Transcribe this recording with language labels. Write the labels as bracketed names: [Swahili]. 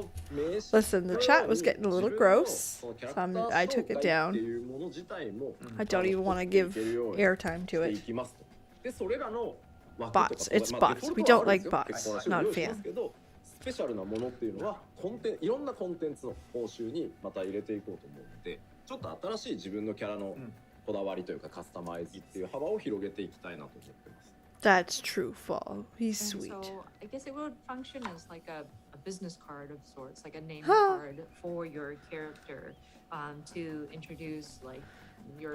[English] Listen, the chat was getting a little gross, so I took it down. I don't even want to give airtime to it. Bots. It's bots. We don't like bots. Not a fan. [Japanese] スペシャルなものっていうのはいろんなコンテンツの報酬にまた入れていこうと思うので、ちょっと新しい自分のキャラのこだわりというかカスタマイズっていう幅を広げていきたいなと思ってます。 [English] That's true, Fall. He's And sweet. so I guess it would function as like a business card of sorts, like a name Huh. card for your character, to introduce like your